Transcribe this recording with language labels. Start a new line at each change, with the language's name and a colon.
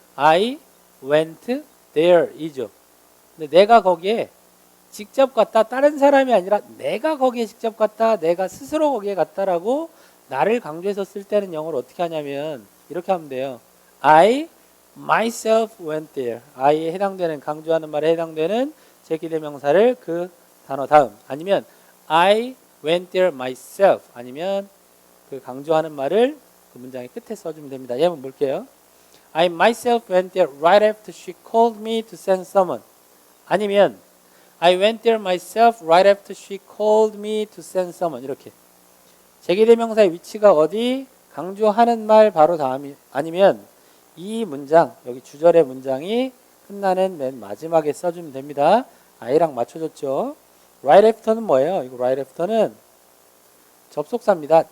English: I went there
Korean: 이죠. 근데 내가 거기에 직접 갔다. 다른 사람이 아니라 내가 거기에 직접 갔다. 내가 스스로 거기에 갔다라고 나를 강조해서 쓸 때는 영어로 어떻게 하냐면 이렇게 하면 돼요.
English: I myself went there.
Korean: I에 해당되는 강조하는 말에 해당되는 제기대명사를 그 단어 다음 아니면
English: I went there myself
Korean: 아니면 그 강조하는 말을 그 문장의 끝에 써주면 됩니다. 예문 볼게요.
English: I myself went there right after she called me to send someone.
Korean: 아니면
English: I went there myself right after she called me to send someone.
Korean: 이렇게 제기대명사의 위치가 어디? 강조하는 말 바로 다음이 아니면 이 문장, 여기 주절의 문장이 끝나는 맨 마지막에 써주면 됩니다. I랑 맞춰줬죠. right after는 뭐예요? 이거 right after는 접속사입니다.